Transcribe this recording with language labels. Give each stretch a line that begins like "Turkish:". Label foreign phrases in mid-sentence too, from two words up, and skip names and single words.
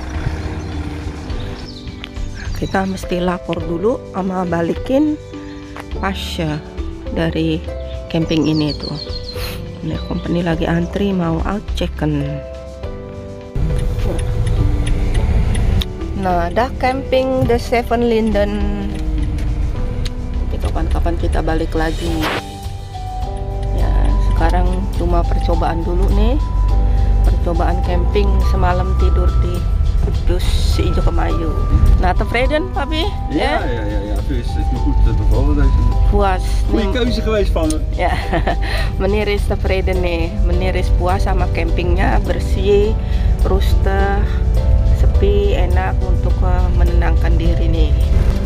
Indonesian: Kita mesti lapor dulu sama balikin Pasha dari camping ini tuh. Ini company lagi antri mau out check-in. Nah, dah camping The Seven Linden. Tapi kapan-kapan kita balik lagi. Ya, sekarang cuma percobaan dulu nih. Percobaan camping semalam tidur di Dus Ijo Kemayu. Nah,
Dutch: tevreden, papi? Ja. Het is me goed bevallen deze.
Indonesian: Puas.
Dutch: Goeie keuze geweest van me. Ya, meneer is tevreden nih. Meneer is
Indonesian: puas sama campingnya, bersih, rustic, sepi, enak untuk menenangkan diri nih.